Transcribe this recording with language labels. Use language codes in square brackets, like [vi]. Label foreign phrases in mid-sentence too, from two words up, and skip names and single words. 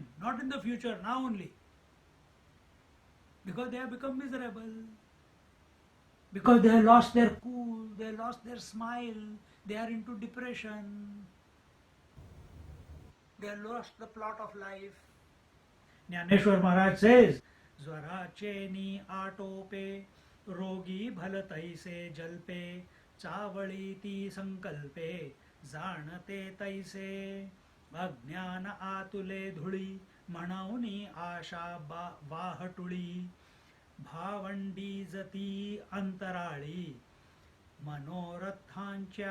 [en] Not in the future, now only. Because they have become miserable. because they have lost their cool, they lost their smile, they are into depression, they have lost the plot of life. Jnaneshwar Maharaj says, [mr] ज्वरा चेणी आटोपे, रोगी भलताई से जल्पे, चावळी ती संकल्पे जाणते तैसे अज्ञान आतुले धुळी म्हणूनी आशा वाहटुळी भावंडी जती अंतराळी मनोरथांच्या.